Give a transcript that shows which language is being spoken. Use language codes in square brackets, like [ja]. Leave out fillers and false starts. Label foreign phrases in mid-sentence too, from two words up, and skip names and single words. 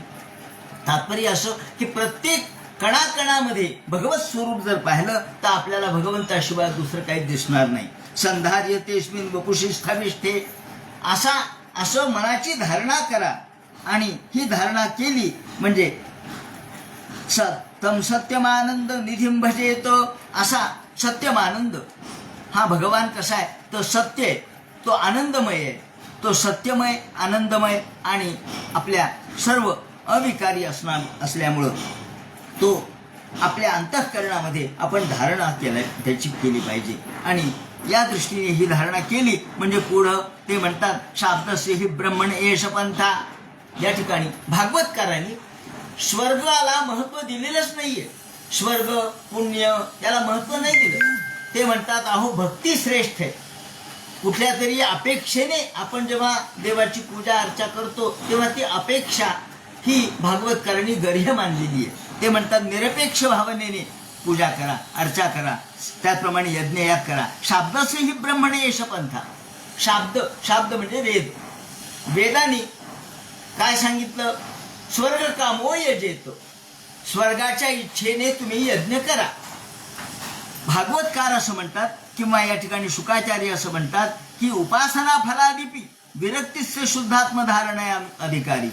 [mr] तात्पर्य असं की प्रत्येक कणाकणामध्ये भगवत स्वरूप जर पाहिलं तर आपल्याला भगवंताशिवाय दुसरं काही दिसणार नाही. [sa] संधार्य तेस्मिन वपुषी स्थविष्ठे, [mr] असं मनाची धारणा करा. आणि ही धारणा केली म्हणजे [sa] तम सत्यमानंद निधिम भजेत. [mr] असा सत्यमानंद हा भगवान कसा आहे, तो सत्य आहे, तो आनंदमय आहे, तो सत्यमय आनंदमय आणि आपल्या सर्व अविकारी असल्यामुळं तो आपल्या अंतःकरणामध्ये आपण धारणा त्याची केली पाहिजे. आणि या दृष्टीने ही धारणा केली म्हणजे पुढं ते म्हणतात [sa] शाब्दस्य हि ब्रह्मण एष पंथा. [mr] या ठिकाणी भागवतकारांनी स्वर्गाला महत्व दिलेलंच नाहीये. स्वर्ग पुण्य याला महत्व नाही दिलं. ते म्हणतात अहो भक्ती श्रेष्ठ आहे. कुठल्या तरी अपेक्षेने आपण जेव्हा देवाची पूजा अर्चा करतो तेव्हा ती अपेक्षा ही भागवतकारांनी गर्ह्य मानलेली आहे. ते म्हणतात निरपेक्ष भावनेने पूजा करा, अर्चा करा, त्याचप्रमाणे यज्ञयाग करा. [sa] शाब्दस्य हि ब्रह्मणे एष पंथा. [mr] शाब्द म्हणजे वेद. वेदांनी काय सांगितलं, [sa] स्वर्ग कामो यजेत, [mr] स्वर्गाच्या इच्छेने तुम्ही यज्ञ करा. भागवतकार असं म्हणतात किंवा या ठिकाणी शुकाचार्य असं म्हणतात की [sa] उपासना फलादिपी विरक्तीस्य शुद्धात्मधारणा अधिकारी.